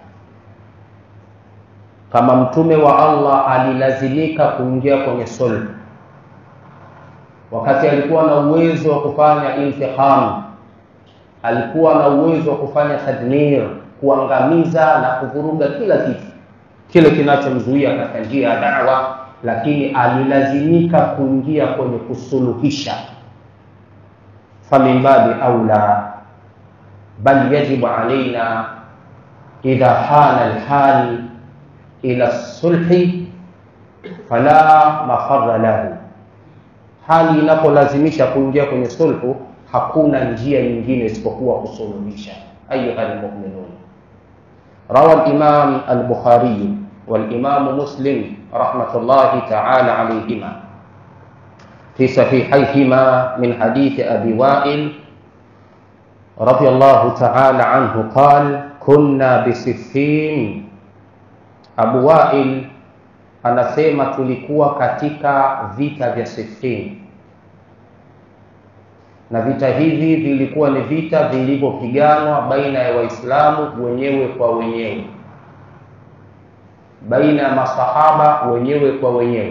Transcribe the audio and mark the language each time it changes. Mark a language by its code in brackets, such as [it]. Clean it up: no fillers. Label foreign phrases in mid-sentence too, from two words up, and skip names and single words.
[sw] Kama mtume wa Allah alilazimika kuingia kwenye sulhu wakati alikuwa na uwezo wa kufanya intiqam, alikuwa na uwezo wa kufanya tadmir, kuangamiza na kuvuruga kila kitu kile kinachomzuia katika njia ya da'wa, lakini alilazimika kuingia kwenye kusuluhisha. [ar] فمن باب أولى بل يجب علينا إذا حان الحال إلا الصلح فلا مفر له. [sw] Hali inapolazimisha kuingia kwenye sulhu, hakuna njia nyingine isipokuwa kusuluhisha. [ar] أيها المؤمنون روى الإمام البخاري والإمام مسلم رحمة الله تعالى عليهما في صحيحيهما من حديث أبي وائل رضي الله تعالى عنه قال كنا بصفين. [sw] Abu Wa'il anasema tulikuwa katika vita vya Siffin, na vita hivi vilikuwa ni vita vilivyopiganwa baina ya Waislamu wenyewe kwa wenyewe, baina ya masahaba wenyewe kwa wenyewe.